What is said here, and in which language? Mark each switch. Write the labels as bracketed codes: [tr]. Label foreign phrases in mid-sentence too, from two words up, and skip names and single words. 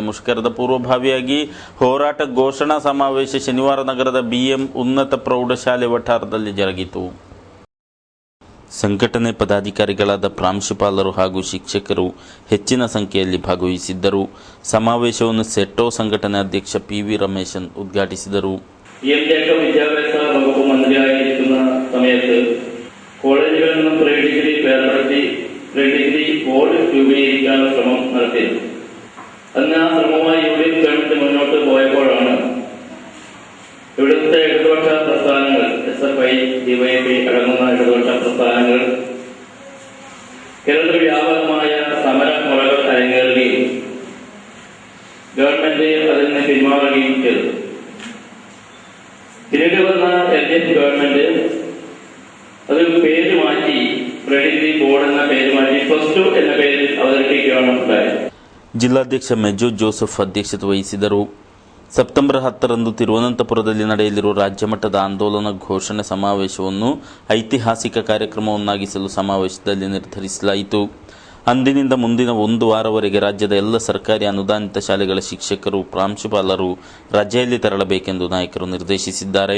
[kn] ಮುಷ್ಕರದ ಪೂರ್ವಭಾವಿಯಾಗಿ ಹೋರಾಟ ಘೋಷಣಾ ಸಮಾವೇಶ ಶನಿವಾರ ನಗರದ BM ಉನ್ನತ ಪ್ರೌಢಶಾಲೆ ವಠಾರದಲ್ಲಿ ಜರುಗಿತು. ಸಂಘಟನೆ ಪದಾಧಿಕಾರಿಗಳಾದ ಪ್ರಾಂಶುಪಾಲರು ಹಾಗೂ ಶಿಕ್ಷಕರು ಹೆಚ್ಚಿನ ಸಂಖ್ಯೆಯಲ್ಲಿ ಭಾಗವಹಿಸಿದ್ದರು. ಸಮಾವೇಶವನ್ನು ಸೆಟ್ಟೋ ಸಂಘಟನೆ ಅಧ್ಯಕ್ಷ PV ರಮೇಶನ್ ಉದ್ಘಾಟಿಸಿದರು. [ml] വിദ്യാഭ്യാസ വകുപ്പ് മന്ത്രിയായിരിക്കുന്ന സമയത്ത് കോളേജുകളിൽ നിന്നും പ്രീ ഡിഗ്രി വേർപെടുത്തി പ്രീ ഡിഗ്രി ബോർഡ് രൂപീകരിക്കാനുള്ള ശ്രമം നടത്തിയിരുന്നു. അന്ന് ആ ശ്രമവുമായി UDF ഗവൺമെന്റ് മുന്നോട്ട് പോയപ്പോഴാണ് ഇവിടുത്തെ ഇടതുപക്ഷ പ്രസ്ഥാനങ്ങൾ SFI, DYFI അടങ്ങുന്ന ഇടതുപക്ഷ പ്രസ്ഥാനങ്ങൾ കേരളത്തിൽ വ്യാപകമായ സമര മുറകൾ അരങ്ങേറുകയും ഗവൺമെന്റ് അതിൽ നിന്ന് പിന്മാറുകയും ചെയ്തു. പിന്നീട് വന്ന LDF ഗവൺമെന്റ് അത് പേര് മാറ്റി പ്രീ ഡിഗ്രി ബോർഡ് എന്ന പേര് മാറ്റി +2 എന്ന പേരിൽ അവതരിപ്പിക്കുകയാണ് ഉണ്ടായത്. [kn] ಜಿಲ್ಲಾಧ್ಯಕ್ಷ ಮೆಜೋ ಜೋಸೆಫ್ ಅಧ್ಯಕ್ಷತೆ ವಹಿಸಿದರು. ಸೆಪ್ಟೆಂಬರ್ 10ರಂದು ತಿರುವನಂತಪುರದಲ್ಲಿ ನಡೆಯಲಿರುವ ರಾಜ್ಯಮಟ್ಟದ ಆಂದೋಲನ ಘೋಷಣೆ ಸಮಾವೇಶವನ್ನು ಐತಿಹಾಸಿಕ ಕಾರ್ಯಕ್ರಮವನ್ನಾಗಿಸಲು ಸಮಾವೇಶದಲ್ಲಿ ನಿರ್ಧರಿಸಲಾಯಿತು. ಅಂದಿನಿಂದ ಮುಂದಿನ 1 ವಾರವರೆಗೆ ರಾಜ್ಯದ ಎಲ್ಲ ಸರ್ಕಾರಿ ಅನುದಾನಿತ ಶಾಲೆಗಳ ಶಿಕ್ಷಕರು, ಪ್ರಾಂಶುಪಾಲರು ರಜೆಯಲ್ಲಿ ತೆರಳಬೇಕೆಂದು ನಾಯಕರು ನಿರ್ದೇಶಿಸಿದ್ದಾರೆ.